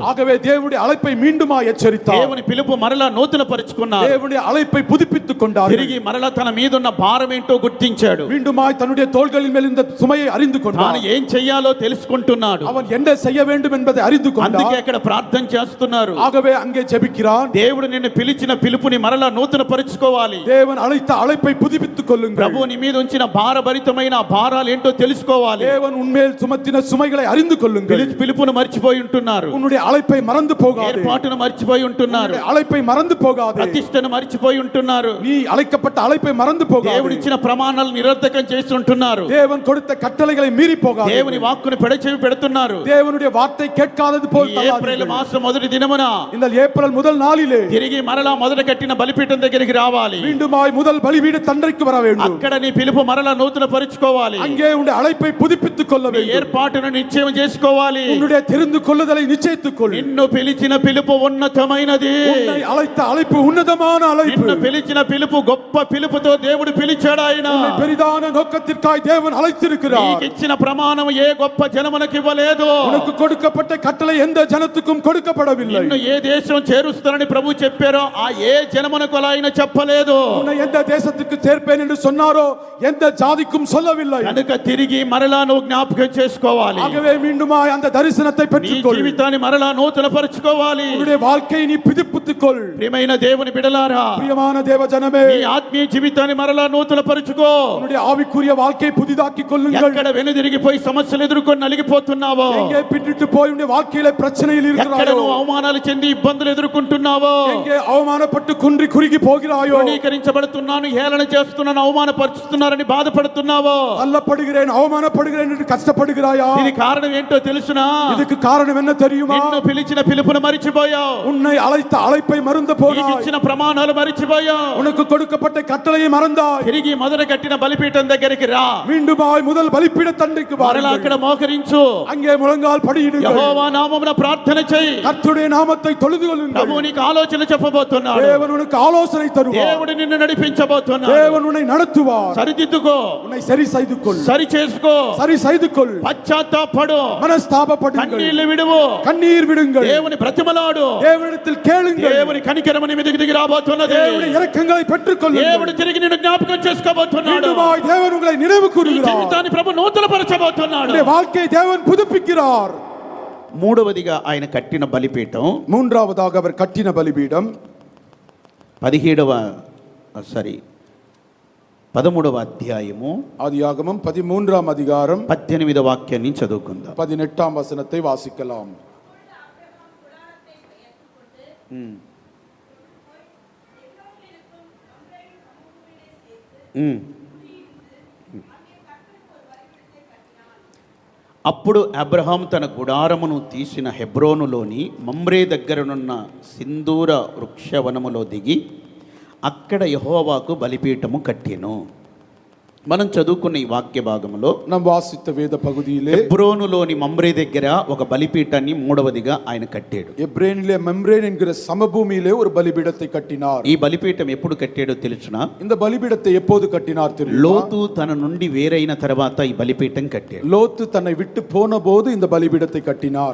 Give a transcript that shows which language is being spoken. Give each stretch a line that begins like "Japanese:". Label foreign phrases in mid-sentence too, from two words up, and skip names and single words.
Tamil: ஆகவே தேவனுடைய அழைப்பை மீண்டுமா எச்சரித்தார்.
Telugu: దేవుని పిలుపు మరలా నూతన పరుచుకున్నాడు.
Tamil: தேவனுடைய அழைப்பை புதுப்பித்துக் கொண்டார்.
Telugu: తిరిగి మరలా తన మీద ఉన్న భారం ఏంటో గుర్తించాడు.
Tamil: மீண்டுமாய் தன்னுடைய தோள்களின் மேல் இந்த சுமையை அறிந்து
Telugu: తాను
Tamil: கொண்டார்.
Telugu: ఏం చెయ్యాలో తెలుసుకుంటున్నాడు.
Tamil: அவன் என்ன செய்ய வேண்டும் என்பதை அறிந்து
Telugu: అందుకే
Tamil: கொண்டார்.
Telugu: అక్కడ ప్రార్థన చేస్తున్నారు.
Tamil: ஆகவே அங்கே ஜெபிக்கிறான்.
Telugu: దేవుడు నిన్ను పిలిచిన పిలుపుని మరలా నూతన పరుచుకోవాలి.
Tamil: தேவன் அழைத்த அழைப்பை புதுப்பித்துக் கொள்ளுங்கள்.
Telugu: ప్రభు నీ మీద ఉంచిన భారభరితమైన ఆ భారాలు ఏంటో తెలుసుకోవాలి.
Tamil: தேவன் உன்மேல் சுமத்தின சுமைகளை அறிந்து கொள்ளுங்கள்.
Telugu: పిలుపును మర్చిపోయి ఉంటున్నారు.
Tamil: உன்னுடைய அழைப்பை மறந்து போகாதே.
Telugu: ఏర్పాటును మర్చిపోయి ఉంటున్నారు.
Tamil: உன்னுடைய அழைப்பை மறந்து போகாதே.
Telugu: ప్రతిష్టను మర్చిపోయి ఉంటున్నారు.
Tamil: நீ అழைக்கப்பட்ட அழைப்பை மறந்து போகாதே.
Telugu: దేవుడిచ్చిన ప్రమాణాలను నిరర్థకం చేసి ఉంటున్నారు.
Tamil: தேவன் கொடுத்த கட்டளைகளை மீறி போகாதே.
Telugu: దేవుని వాక్కును పెడచెవి పెడుతున్నారు.
Tamil: தேவனுடைய வார்த்தை கேட்காதது போல்
Telugu: ఈ ఏప్రిల్ మాసం మొదటి దినమున
Tamil: இந்த ஏப்ரல் முதல் நாளிலே
Telugu: తిరిగి మరలా మొదట కట్టిన బలిపీఠం దగ్గరికి రావాలి.
Tamil: மீண்டுமாய் முதல் பலிபீட தண்டைக்கு வர வேண்டும்.
Telugu: అక్కడ నీ పిలుపు మరలా నూతన పరుచుకోవాలి.
Tamil: அங்கே உன்னுடைய அழைப்பை புதுப்பித்துக் கொள்ள
Telugu: నీ
Tamil: வேண்டும்.
Telugu: ఏర్పాటును నిశ్చయం చేసుకోవాలి.
Tamil: உன்னுடைய தெரிந்து கொள்ளுதலை நிச்சயித்துக் கொள்.
Telugu: నిన్ను పిలిచిన పిలుపు ఉన్నతమైనది.
Tamil: உன்னை அழைத்த அழைப்பு உன்னதமான அழைப்பு.
Telugu: నిన్ను పిలిచిన పిలుపు గొప్ప పిలుపుతో దేవుడు పిలిచాడు. ఆయన
Tamil: உன்னை பெரிதான நோக்கத்திற்காய் தேவன் அழைத்திருக்கிறார்.
Telugu: నీకు ఇచ్చిన ప్రమాణం ఏ గొప్ప జనమునకు ఇవ్వలేదు.
Tamil: உனக்கு கொடுக்கப்பட்ட கட்டளை எந்த ஜனத்துக்கும் கொடுக்கப்படவில்லை.
Telugu: నిన్ను ఏ దేశం చేరుస్తానని ప్రభు చెప్పారో ఆ ఏ జనమునకు అలా ఆయన చెప్పలేదు.
Tamil: உன்னை எந்த தேசத்துக்கு சேர்ப்பேன் என்று சொன்னாரோ எந்த ஜாதிக்கும் சொல்லவில்லை.
Telugu: కనుక తిరిగి మరలా నువ్వు జ్ఞాపకం చేసుకోవాలి.
Tamil: ஆகவே மீண்டுமாய் அந்த தரிசனத்தை
Telugu: నీ
Tamil: பெற்றுக்கொள்.
Telugu: జీవితాన్ని మరలా నూతన పరుచుకోవాలి.
Tamil: உன்னுடைய வாழ்க்கையை நீ புதுப்பித்துக் கொள்.
Telugu: ప్రియమైన దేవుని బిడ్డలారా,
Tamil: பிரியமான தேவ ஜனமே,
Telugu: నీ ఆత్మీయ జీవితాన్ని మరలా నూతన పరుచుకో.
Tamil: உன்னுடைய ஆவிக்குரிய வாழ்க்கையை புதிதாக்கிக் கொள்ளுங்கள்.
Telugu: ఎక్కడ వెనుదిరిగిపోయి సమస్యలు ఎదుర్కొని నలిగిపోతున్నావో,
Tamil: எங்கே பின்னிட்டு போய் உன்னுடைய வாழ்க்கையில பிரச்சனையில்
Telugu: ఎక్కడ
Tamil: இருக்கிறாயோ,
Telugu: నువ్వు అవమానాలు చెంది ఇబ్బందులు ఎదుర్కొంటున్నావో,
Tamil: எங்கே அவமானப்பட்டு குன்றி குறுகி போகிறாயோ,
Telugu: తృణీకరించబడుతున్నాను, హేళన చేస్తున్నాను, అవమానపరుస్తున్నారని బాధపడుతున్నావో,
Tamil: தள்ளப்படுகிறேன் அவமானப்படுகிறேன் என்று கஷ்டப்படுகிறாயா?
Telugu: దీని కారణం ఏంటో తెలుసునా?
Tamil: இதுக்கு காரணம் என்ன தெரியுமா?
Telugu: నిన్ను పిలిచిన పిలుపును మరిచిపోయావు.
Tamil: உன்னை அழைத்த அழைப்பை மறந்து
Telugu: నీకు
Tamil: போனாய்.
Telugu: ఇచ్చిన ప్రమాణాలు మరిచిపోయావు.
Tamil: உனக்கு கொடுக்கப்பட்ட கட்டளையை மறந்தாய்.
Telugu: తిరిగి మొదట కట్టిన బలిపీఠం దగ్గరికి రా.
Tamil: மீண்டுமாய் முதல் பலிபீட தண்டைக்கு
Telugu: మరలా అక్కడ
Tamil: வாருங்கள்.
Telugu: మోకరించు.
Tamil: அங்கே முழங்கால் படியிடுங்கள்.
Telugu: యెహోవా నామమున ప్రార్థన చేయి.
Tamil: கர்த்தருடைய நாமத்தை தொழுது கொள்ளுங்கள்.
Telugu: ప్రభు నీకు ఆలోచన చెప్పబోతున్నాడు.
Tamil: தேவன் உனக்கு ஆலோசனை தருவார்.
Telugu: దేవుడు నిన్ను నడిపించబోతున్నాడు.
Tamil: தேவன் உன்னை நடத்துவார்.
Telugu: సరిదిద్దుకో,
Tamil: உன்னை சரி செய்து கொள்.
Telugu: సరి చేసుకో,
Tamil: சரி செய்து கொள்.
Telugu: పశ్చాత్తాపడు,
Tamil: மனஸ்தாபப்படுங்கள்.
Telugu: కన్నీళ్లు విడువు,
Tamil: கண்ணீர் விடுங்கள்.
Telugu: దేవుని బ్రతిమలాడు.
Tamil: தேவனிடத்தில் கேளுங்கள்.
Telugu: దేవుని కనికరము నీ మీదకి దిగి రాబోతున్నది.
Tamil: தேவனுடைய இரக்கங்களை பெற்றுக்
Telugu: దేవుడు
Tamil: கொள்ளுங்கள்.
Telugu: తిరిగి నిన్ను జ్ఞాపకం చేసుకోబోతున్నాడు.
Tamil: மீண்டுமாய் தேவன் உங்களை நினைவு
Telugu: నీ
Tamil: கூறுகிறார்.
Telugu: జీవితాన్ని ప్రభు నూతనపరచబోతున్నాడు.
Tamil: உன்னுடைய வாழ்க்கையை தேவன் புதுப்பிக்கிறார்.
Telugu: మూడవదిగా ఆయన కట్టిన బలిపీఠం
Tamil: மூன்றாவதாக அவர் கட்டின பலிபீடம்
Telugu: 13వ అధ్యాయము
Tamil: ஆதியாகமம் 13ஆம் அதிகாரம்
Telugu: 18వ వాక్యాన్ని చదువుకుందాం.
Tamil: 18ஆம் வசனத்தை வாசிக்கலாம்.
Telugu: అప్పుడు అబ్రహాం తన గుడారమును తీసిన హెబ్రోనులోని మమ్రే దగ్గరనున్న సింధూర వృక్షవనములో దిగి అక్కడ యెహోవాకు బలిపీఠము కట్టెను. మనం చదువుకున్న ఈ వాక్య భాగంలో
Tamil: நாம் வாசித்த வேத பகுதியிலே
Telugu: హెబ్రోనులోని మమ్రే దగ్గర ఒక బలిపీఠాన్ని మూడవదిగా ఆయన కట్టాడు.
Tamil: எப்ரேனிலே மெம்ரேன் என்கிற சமபூமியிலே ஒரு பலிபீடத்தை கட்டினார்.
Telugu: ఈ బలిపీఠం ఎప్పుడు కట్టాడో తెలుసునా?
Tamil: இந்த பலிபீடத்தை எப்போது கட்டினார் தெரியுமா?
Telugu: లోతు తన నుండి వేరైన తర్వాత ఈ బలిపీఠం కట్టాడు.
Tamil: லோத்து தன்னை விட்டு போன போது இந்த பலிபீடத்தை கட்டினார்.